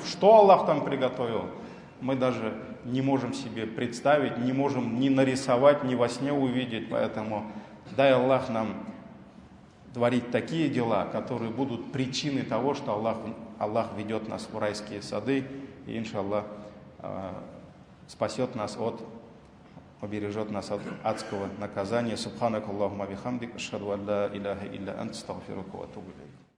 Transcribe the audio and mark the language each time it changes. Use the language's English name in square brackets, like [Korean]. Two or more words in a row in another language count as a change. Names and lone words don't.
[Russian] Что Аллах там приготовил? Мы даже не можем себе представить, не можем ни нарисовать, ни во сне увидеть. Поэтому дай Аллах нам творить такие дела, которые будут причиной того, что Аллах ведет нас в райские сады и, иншаллах, спасет нас убережет нас от адского наказания. [Arabic] سبحانك اللهم وبحمدك، أشهد أن لا إله إلا أنت، أستغفرك وأتوب إليك.